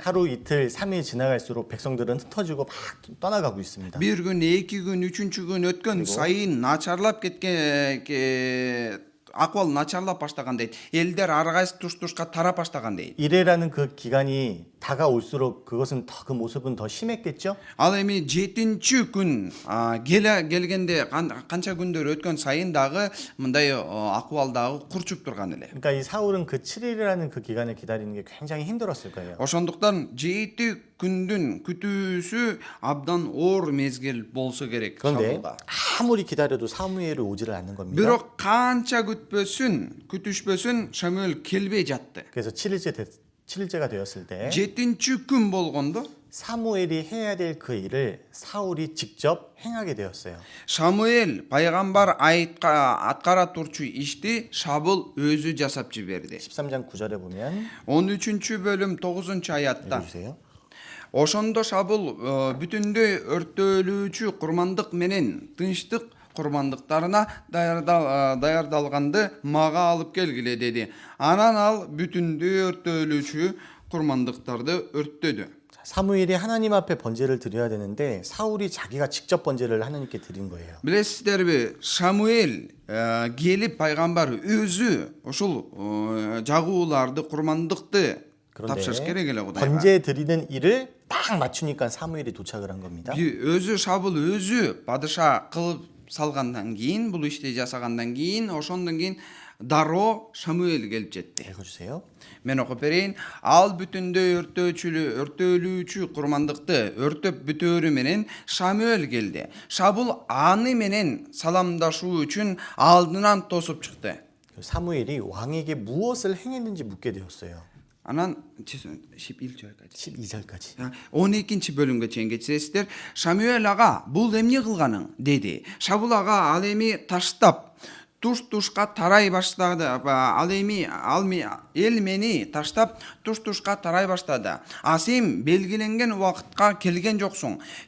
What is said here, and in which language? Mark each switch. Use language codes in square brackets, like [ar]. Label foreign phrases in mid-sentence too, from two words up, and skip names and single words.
[ko] 하루 이틀 3일 지나갈수록 백성들은 흩어지고 막 떠나가고 있습니다. [ky] Бир күн, 2 күн, 3-чү күн өткөн сайын начарлап кеткен, акыбал начарлап баштаган дейт. Элдер ар кайсы туш-тушка тарап баштаган дейт. [ko] 이래라는 그 기간이 다가올수록 그것은 더 그 모습은 더 심했겠죠? [ky] Ал эми 7-чү күн келгенде канча күндөр өткөн сайын дагы мындай акыбал дагы курчуп турган эле. [ko] 그러니까 이 사울은 그 7일이라는 그 기간을 기다리는 게 굉장히 힘들었을 거예요. [ky] Ошондуктан 7 күндүн күтүүсү абдан оор мезгил болсо керек [ko] 그런데 [ky] Шабулга. [ko] 아무리 기다려도 사무엘이 오지를 않는 겁니다. [ky] Бирок канча күтүшпөсүн Шамуэл келбей жатты. [ko] 그래서 7일째가 되었을 때 [ky] 7-чү күн болгондо [ko] 사무엘이 해야 될 그 일을 사울이 직접 행하게 되었어요. [ky] Шамуэл пайгамбар аткара турчу ишти Шабыл өзү жасап жиберди. [ko] 13장 9절에 보면 [ky] 13 бөлүм 9 аятта [ko] 읽어주세요. [ky] ошондо Шабыл бүтүндөй өрттөлүүчү курмандык менен тынчтык курмандыктарына даярдалганды мага алып келгиле деди. Анан ал бүтүндөй өрттөлүүчү курмандыктарды өрттөдү. [ko] 사무엘이 하나님 앞에 번제를 드려야 되는데 사울이 자기가 직접 번제를 하나님께 드린 거예요. [ky] Билесиздерби, Шамуэл келип пайгамбар өзү ушул жагууларды, курмандыкты тапшырыш керек эле Кудайга. [ko] 번제 드리는 일을 딱 맞추니까 사무엘이 도착을 한 겁니다. [ky] Өзү Шабыл өзү падыша кылып салгандан кийин, бул ишти жасагандан кийин, ошондон кийин дароо Шамуэл келип жетти. [ko] 읽어주세요. [ky] Мен окуп берейин. Ал бүтүндөй өрттөлүүчү курмандыкты өртөп бүтөөрү менен Шамуэл келди. Шабыл аны менен саламдашуу үчүн алдынан тосуп чыкты. [ko] 사무엘이 왕에게 무엇을 행했는지 묻게 되었어요. Анан 11절까지. 12절까지. [ky] 12 бөлүмгө чейин кетсеңиздер, Шамуэл ага бул эмне кылганың деди. Шабыл ага ал эми таштап туш-тушка тарай баштады. Ал эл мени таштап туш-тушка тарай баштады. А сен белгиленген убакытка келген жоксуң.